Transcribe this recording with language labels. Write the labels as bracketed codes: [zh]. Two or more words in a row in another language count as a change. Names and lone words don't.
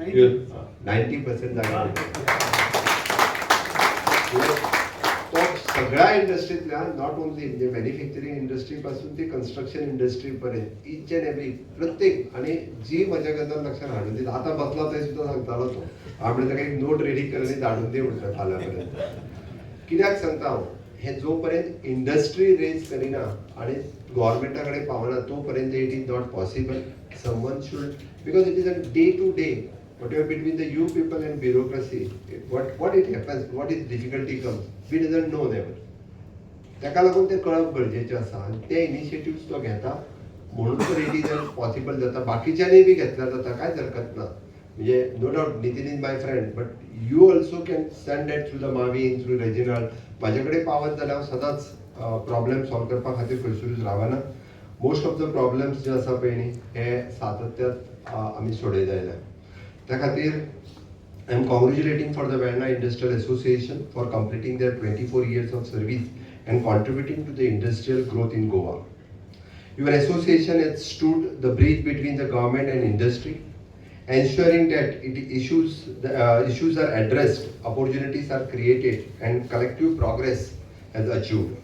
[kok] 90% जाग्यार तो सगळ्या इंडस्ट्रींतल्या [en] not only [kok] म्हणजे [en] manufacturing industry [kok] पासून ते [en] construction industry [kok] पर्यंत [en] each and every [kok] प्रत्येक आणि जी म्हज्या गजाल लक्षात हाडून दिली. आतां बसला थंय सुद्दां सांगतालो तो आपणे ताका एक [en] note ready [kok] कर आनी धाडून दी म्हणटा फाल्यां पर्यंत. कित्याक सांगता हांव, हे जो पर्यंत [en] industry raise [kok] करिना आणि गव्हर्मेंटा कडेन पावना तो पर्यंत [en] it is not possible. someone should because it is a day to day whatever between the you people and bureaucracy, what it happens, what is difficulty comes, we doesn't know never. [kok] ताका लागून ते कळप गरजेचें आसा आनी ते इनिशिएटिव्स तो घेता म्हणून तर [en] it is possible [kok] जाता. बाकीच्यांनी बी घेतल्यार जाता, कांयच हरकत ना. [en] म्हणजे no doubt Nitin is my friend, but you also can send that through the Mavin, through Reginald. [kok] म्हाजे कडेन पावत जाल्यार हांव सदांच [en] problem solve [kok] करपा खातीर खंयसरूच रावना. [en] most of the problems [kok] जे आसा पळय न्ही हे सातत्यात आमी सोडयत आयल्या. त्या खातीर [en] I am congratulating for the Verna Industrial Association for completing their 24 years of service and contributing to the industrial growth in Goa. Your association has stood the bridge between the government and industry, ensuring that issues are addressed, opportunities are created, and collective progress is achieved.